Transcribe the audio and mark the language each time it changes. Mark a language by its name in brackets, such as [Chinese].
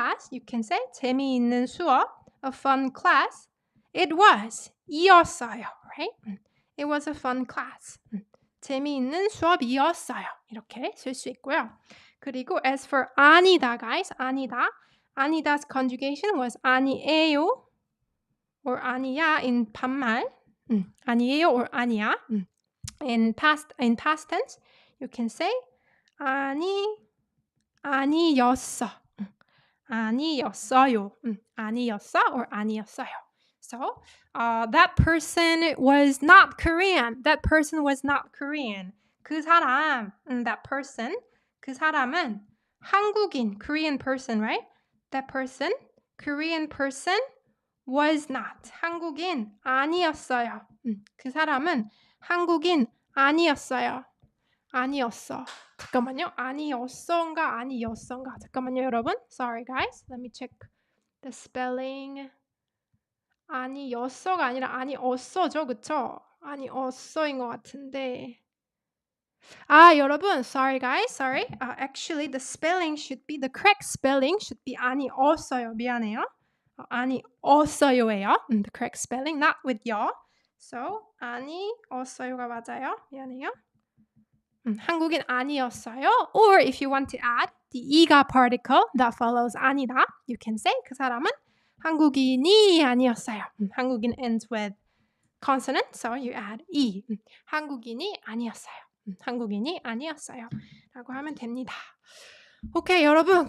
[English] You can say [Korean] 재미있는 수업, [English] a fun class. It was 이었어요, right? It was a fun class. [Korean] 재미있는 수업이었어요. 이렇게 쓸 수 있고요. 그리고 [English] as for [Korean] 아니다, guys, 아니다. [English] 아니다's conjugation was 아니에요 or 아니야 in 반말. [Korean] 아니에요 or 아니야. [English] In past tense, you can say 아니었어. [Korean] 아니었어요. 아니었어 or 아니었어요. [English] So, that person was not Korean. That person was not Korean. 그 사람, that person, [Korean] 그 사람은 한국인, [English] Korean person, right? That person, Korean person, was not. [Korean] 한국인 아니었어요. 그 사람은 한국인 아니었어요. 아니었어. 잠깐만요. 아니었어인가 아니었어인가. 잠깐만요, 여러분. [English] Sorry, guys. Let me check the spelling. [Korean] 아니었어가 아니라 아니었어죠, 그쵸? 아니었어인 것 같은데. 여러분. [English] Sorry, guys. Sorry. Actually, the correct spelling should be 아니었어요. [Korean] 미안해요. 아니었어요예요. [English] The correct spelling, not with 여. [Korean] So, 아니었어요가 맞아요. 미안해요. 한국인 아니었어요. [English] Or if you want to add the 이가 particle that follows 아니다, you can say [Korean] 그 사람은 한국인이 아니었어요. [English] 한국인 ends with consonant, so you add 이. [Korean] 한국인이 아니었어요. 한국인이 아니었어요. 라고 하면 됩니다. Okay, 여러분.